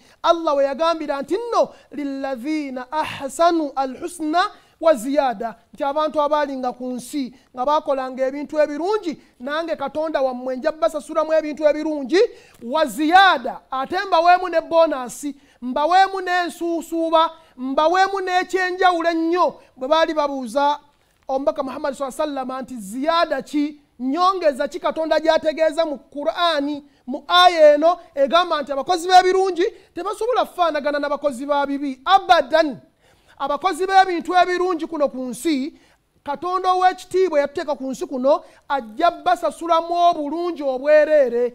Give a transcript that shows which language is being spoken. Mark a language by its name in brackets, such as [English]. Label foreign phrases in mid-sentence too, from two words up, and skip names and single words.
[Ganda] Allah we yagambira nti nno [Arabic] للذين أحسنوا الحسنى وزيادة, [Ganda] nti abantu abalinga ku nsi nga bakolanga ebintu ebirungi, nange Katonda wammwe nja basasulamu ebintu ebirungi [Arabic] وزيادة, [Ganda] ate mbaweemu ne bonasi, mbaweemu n'ensuusuuba, mbaweemu n'ekyenjawulo ennyo. Bwe baali babuuza omubaka Muhammad [Arabic] صلى الله عليه وسلم [Ganda] nti ziyada ki, nyongeza ki Katonda gy'ategeeza mu Qur'ani mu aya eno egamba nti abakozi b'ebirungi tebasobola kufaanagana n'abakozi ba bibi abadan. Abakozi b'ebintu ebirungi kuno ku nsi, Katonda ow'ekitiibwa yatuteeka ku nsi kuno ajja basasulamu obulungi obwereere.